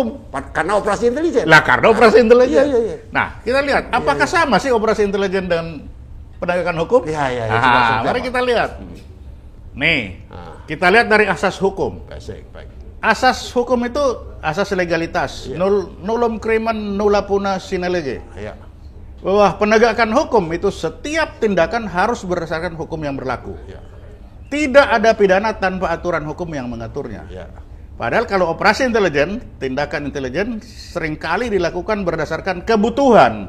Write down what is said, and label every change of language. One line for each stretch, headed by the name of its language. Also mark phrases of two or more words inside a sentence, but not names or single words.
Indonesian: Karena operasi intelijen. Lah, karena operasi intelijen. Iya. Nah, kita lihat apakah sama sih operasi intelijen dan penegakan hukum? Iya. Nah, mari kita lihat. Nih, kita lihat dari asas hukum. Baik. Asas hukum itu asas legalitas.
Latin: Nullum crimen nulla puna sine lege.
Indonesian: Iya. Bahwa penegakan hukum itu setiap tindakan harus berdasarkan hukum yang berlaku. Iya. Tidak ada pidana tanpa aturan hukum yang mengaturnya. Iya. Padahal kalau operasi intelijen, tindakan intelijen seringkali dilakukan berdasarkan kebutuhan.